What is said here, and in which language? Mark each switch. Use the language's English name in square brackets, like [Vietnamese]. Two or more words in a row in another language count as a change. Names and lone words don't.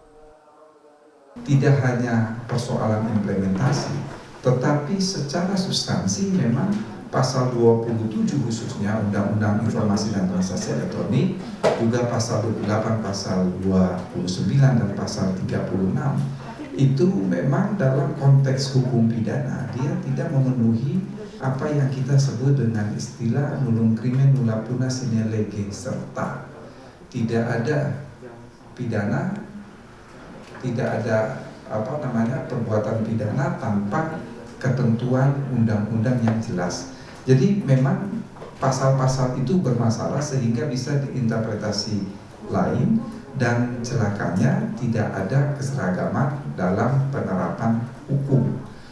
[Indonesian] Tidak hanya persoalan implementasi, tetapi secara substansi memang pasal 27 khususnya Undang-Undang Informasi dan Transaksi Elektronik, juga pasal 28, pasal 29, dan pasal 36, itu memang dalam konteks hukum pidana, dia tidak memenuhi apa yang kita sebut dengan istilah [Latin] nullum crimen nulla puna sine lege, [Indonesian] serta tidak ada pidana, tidak ada perbuatan pidana tanpa ketentuan undang-undang yang jelas. Jadi memang pasal-pasal itu bermasalah sehingga bisa diinterpretasi lain, dan celakanya tidak ada keseragaman dalam penerapan hukum.